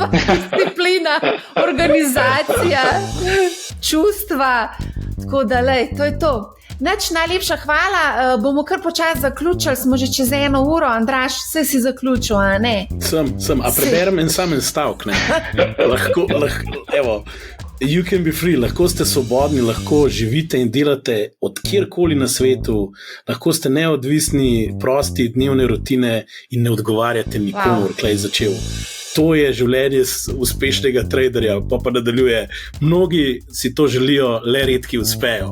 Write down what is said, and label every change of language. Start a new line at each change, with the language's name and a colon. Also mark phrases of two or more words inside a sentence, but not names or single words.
Slovenian: Disciplina, organizacija, čustva, tako da to je to. Najlepša hvala, bomo kar počasi zaključili, smo že čez 1 uro, Andraž, vse si zaključil, a ne? Sem, a preberem en samen stavk, ne? Lahko, evo,
English: you can be free,
Slovenian: lahko ste svobodni, lahko živite in delate od kjerkoli na svetu, lahko ste neodvisni, prosti, dnevne rutine in ne odgovarjate nikomur, kaj je začel. to je življenje uspešnega traderja, pa nadaljuje. Mnogi si to želijo, le redki uspejo.